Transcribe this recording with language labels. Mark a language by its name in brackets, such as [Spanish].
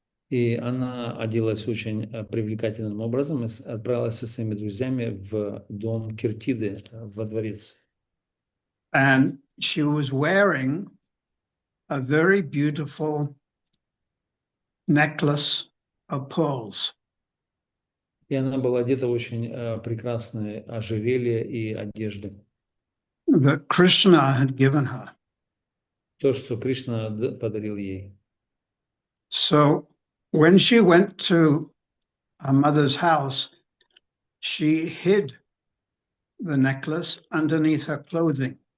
[Russian] И она оделась очень привлекательным образом и отправилась со своими друзьями в дом Киртиды, во дворец. [English] And she was wearing a very beautiful necklace of pearls. [Russian] И она была одета в очень прекрасное ожерелье и одежды. [English] That Krishna had given her. [Russian] То, что Кришна подарил ей. [English] So when she went to her mother's house, she hid the necklace underneath her clothing.